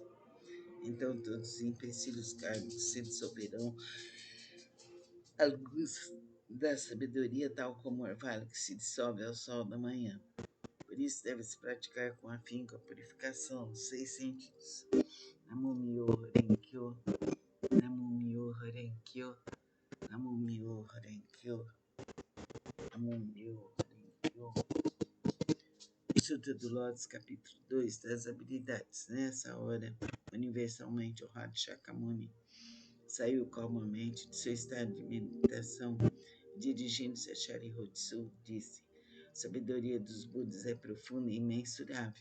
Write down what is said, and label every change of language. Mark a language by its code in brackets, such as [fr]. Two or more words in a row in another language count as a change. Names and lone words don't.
[pt] Então todos os empecilhos kármicos se dissolverão à luz da sabedoria, tal como o orvalho que se dissolve ao sol da manhã. Por isso deve-se praticar com afinco a purificação dos 6 sentidos. [ja] 南無妙法蓮華経、南無妙法蓮華経、南無妙法蓮華経、南無妙法蓮華経. [pt] Sutra do Lótus, capítulo 2, das habilidades. Nessa hora, universalmente, o Radha Shakyamuni saiu calmamente de seu estado de meditação, dirigindo-se a Sharyotsu, disse: a sabedoria dos Budas é profunda e imensurável.